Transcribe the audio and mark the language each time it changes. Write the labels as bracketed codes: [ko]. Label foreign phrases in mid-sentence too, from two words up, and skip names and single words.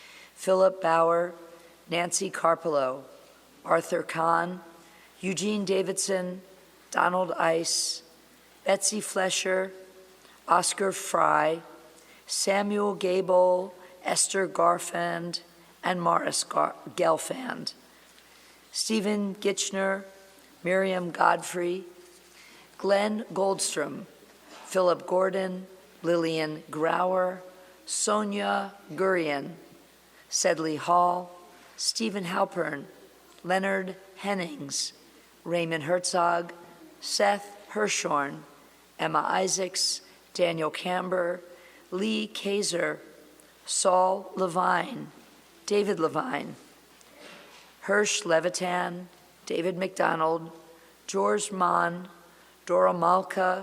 [en] Philip Bauer, Nancy Carpolo, Arthur Kahn, Eugene Davidson, Donald Ice, Betsy Flesher, Oscar Fry, Samuel Gable, Esther Garfand, and Morris Gelfand. Stephen Gitchner, Miriam Godfrey, Glenn Goldstrom, Philip Gordon, Lillian Grauer, Sonia Gurian, Sedley Hall, Stephen Halpern, Leonard Hennings, Raymond Herzog, Seth Hirschhorn, Emma Isaacs, Daniel Camber, Lee Kaiser, Saul Levine, David Levine, Hirsch Levitan, David McDonald, George Mann, Dora Malka,